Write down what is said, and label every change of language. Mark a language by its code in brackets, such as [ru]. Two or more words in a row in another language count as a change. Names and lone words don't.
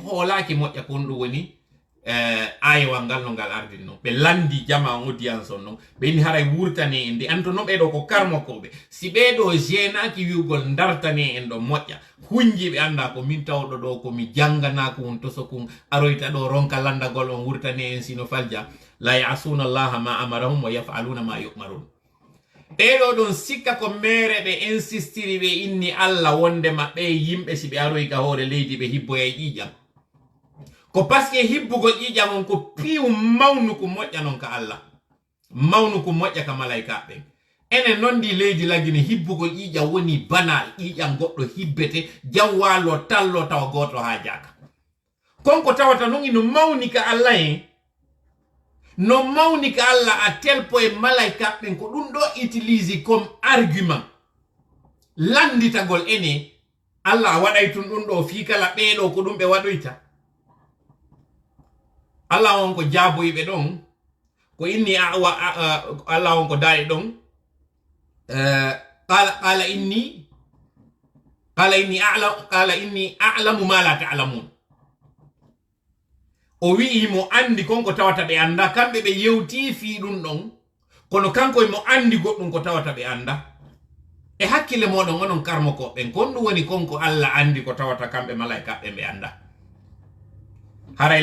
[ff] hoolaki moƴƴa kon ɗum woni ayewal ngal no ngal ardini noon ɓe landi jama on audience on noon ɓeni haray wurtane en de anto noon ɓeɗo ko karmokoɓe si ɓeɗo jenaki wiwgol dartane en ɗo moƴƴa hunjiɓe anda ko min tawɗo ɗo komi janganako on to sokon aroyta ɗo ronka landagol on wurtane en sino falja [ar] la ya'suna allaha ma amarahum wa yaf'aluna ma yu'marun [ff] ɓeɗo ɗon sikka ko mere ɓe insistiri ɓe inni Allah wonde maɓɓe yimɓe si ɓe aroy ka hoore leydi ɓe hibboya e ƴiƴam ko paske hibbugol ƴiƴam on ko piiw mawnuku moƴƴa non ka Allah mawnuku moƴƴa ka malaikaɓe enen non ndi leydi lagine hibbugol ƴiƴam woni banal ƴiƴam goɗɗo hibbete jam walo tallo tawa goto ha jaka konko tawata non ino mawni ka Allah en no mawni ka Allah [fr] a tel point [ff] malaikaɓe ko ɗum ɗo [fr] utilise comme argument [ff] landitagol ene Allah waɗay tun ɗum ɗo fi kala ɓeɗo ko ɗum ɓe waɗoyta Allah on ko jaaboyɓe ɗon ko inni Allah on ko daari ɗon [ar] qala inni a'lamu ma la ta'lamun [ff] o wi'i mo andi konko tawata ɓe anda kamɓe ɓe yewti fi ɗum ɗon kono kanko mo andi goɗɗum ko tawata ɓe anda e hakkille moɗon onon karmokoɓen kon ɗum woni konko Allah andi ko tawata kamɓe malaikaɓe ɓe anda haray